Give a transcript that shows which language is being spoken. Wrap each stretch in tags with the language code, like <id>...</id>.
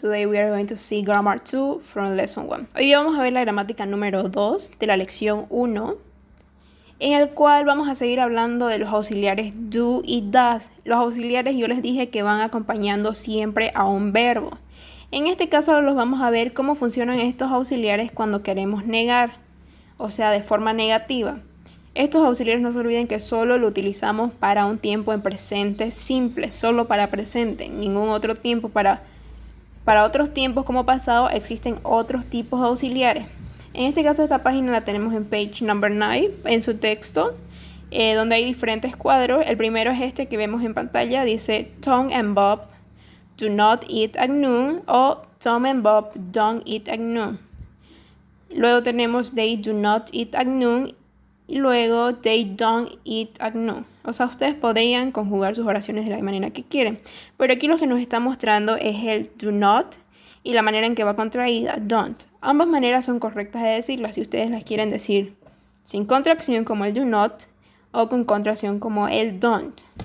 <en>Today we are going to see Grammar 2 from Lesson 1.</en> <es>Hoy día vamos a ver la gramática número 2 de la lección 1, en el cual vamos a seguir hablando de los auxiliares do y does. Los auxiliares yo les dije que van acompañando siempre a un verbo. En este caso los vamos a ver cómo funcionan estos auxiliares cuando queremos negar, o sea, de forma negativa. Estos auxiliares no se olviden que solo lo utilizamos para un tiempo en presente simple, solo para presente, ningún otro tiempo. Para otros tiempos como pasado existen otros tipos de auxiliares. En este caso esta página la tenemos en page number 9 en su texto, donde hay diferentes cuadros. El primero es este que vemos en pantalla, dice</es> <en>Tom and Bob do not eat at noon</en> <es>o</es> <en>Tom and Bob don't eat at noon.</en> <es>Luego tenemos</es> <en>they do not eat at noon</en> <es>y luego</es> <en>they don't eat at noon.</en> <es>O sea, ustedes podrían conjugar sus oraciones de la manera que quieren, pero aquí lo que nos está mostrando es el do not y la manera en que va contraída, don't. Ambas maneras son correctas de decirlas si ustedes las quieren decir sin contracción como el do not o con contracción como el don't.</es>